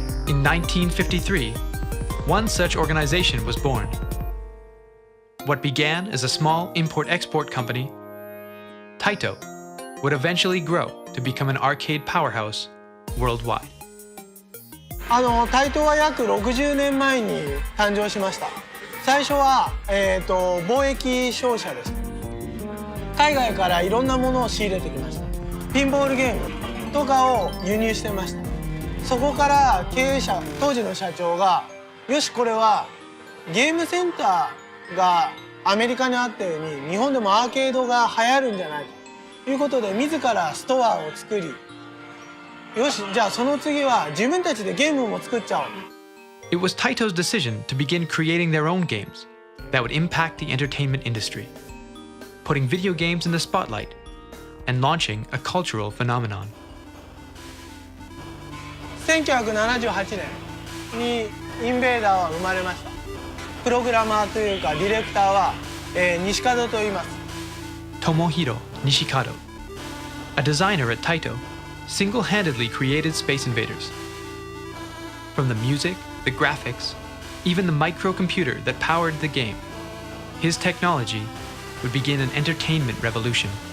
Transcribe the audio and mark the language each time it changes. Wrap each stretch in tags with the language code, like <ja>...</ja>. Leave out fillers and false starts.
<en>In 1953, one such organization was born. What began as a small import-export company, Taito, would eventually grow to become an arcade powerhouse worldwide.</en> <ja>タイトは約60年前に誕生しました。最初は、貿易商社です。海外からいろんなものを仕入れてきました。ピンボールゲームとかを輸入してました。そこから経営者、当時の社長が、よしこれはゲームセンターがアメリカにあったように日本でもアーケードが流行るんじゃないかということで自らストアを作り、よしじゃあその次は自分たちでゲームも作っちゃおう。</ja> <en>It was Taito's decision to begin creating their own games that would impact the entertainment industry, putting video games in the spotlight and launching a cultural phenomenon.</en> <ja>1978年にインベーダーは生まれました。プログラマーというかディレクターは、西門と言います。</ja> <en>Tomohiro Nishikado, a designer at Taito, single-handedly created Space Invaders. From the music, the graphics, even the microcomputer that powered the game, his technology would begin an entertainment revolution.</en>